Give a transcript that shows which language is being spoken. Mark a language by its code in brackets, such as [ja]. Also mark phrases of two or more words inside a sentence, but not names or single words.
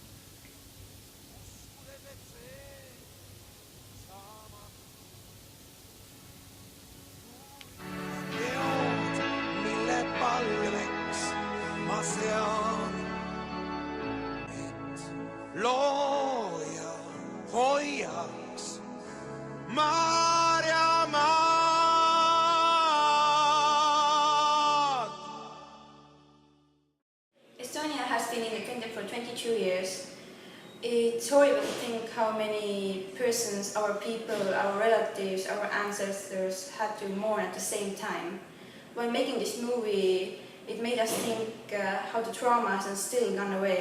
[et] Mille palveks ma sean, et looja hoiaks Maarjamaad. [en] Estonia has been independent for 22 years. It's horrible to think how many persons, our people, our relatives, our ancestors had to mourn at the same time. When making this movie, it made us think how the trauma hasn't still gone away.